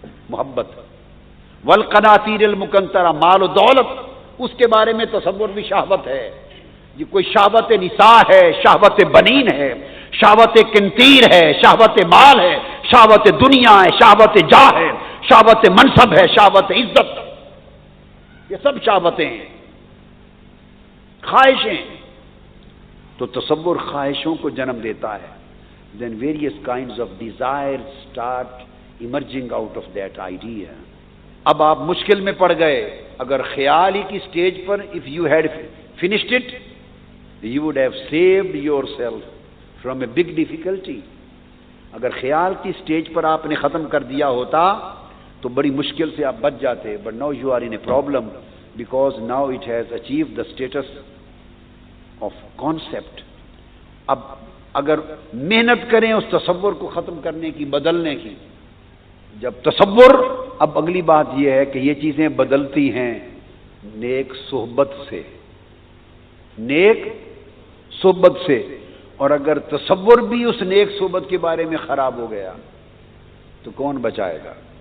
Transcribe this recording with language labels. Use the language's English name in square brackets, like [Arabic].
[Urdu] محبت، والقناطیر المقنطرہ، مال و دولت، اس کے بارے میں تصور بھی شہوت ہے۔ یہ کوئی شہوت نساء ہے، شہوت بنین ہے، شہوت قنطیر ہے، شہوت مال ہے، شہوت دنیا ہے، شہوت جاہ ہے، شہوت منصب ہے، شہوت عزت، یہ سب شہوتیں ہیں، خواہشیں۔ تو تصور خواہشوں کو جنم دیتا ہے۔ [English] then various kinds of desires start emerging out of that idea. [Urdu] اب آپ مشکل میں پڑ گئے، اگر خیال ہی کی stage per [English] if you had finished it you would have saved yourself from a big difficulty. [Urdu] اگر خیال کی سٹیج پر آپ نے ختم کر دیا ہوتا تو بڑی مشکل سے آپ بچ جاتے، [English] but now you are in a problem because now it has achieved the status of concept. [Urdu] اب اگر محنت کریں اس تصور کو ختم کرنے کی، بدلنے کی، جب تصور، اب اگلی بات یہ ہے کہ یہ چیزیں بدلتی ہیں نیک صحبت سے، نیک صحبت سے، اور اگر تصور بھی اس نیک صحبت کے بارے میں خراب ہو گیا تو کون بچائے گا؟